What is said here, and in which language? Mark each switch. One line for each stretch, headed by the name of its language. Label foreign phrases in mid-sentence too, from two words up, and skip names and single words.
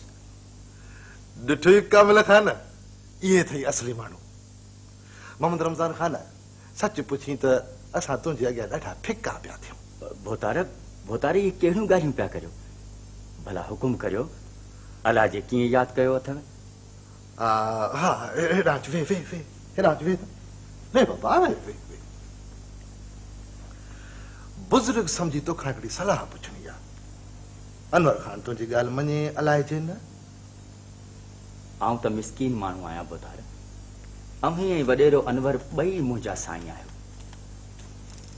Sindhi: ॾिठो ई कामिल खान इहे अथई असली माण्हू। मोहम्मद रमजान खान सच पुछी त असां तुंहिंजे अॻियां ॾाढा फिका पिया थियूं। भोतार इहे कहिड़ियूं ॻाल्हियूं पिया करियो? भला हुकुम करियो अलाह जे कीअं यादि कयो अथव? हा हेॾां वे वे वे हेॾां वे वे बाबा वे वे वे बुज़ुर्ग सम्झी तोखां हिकिड़ी सलाह पुछणी आहे। अनवर खान तुंहिंजी ॻाल्हि मञे अलाइजे न? आऊं त मिसकीन माण्हू आहियां भोतार। अमीं ऐं वॾेरो अनवर ॿई मुंहिंजा साईं आहियो।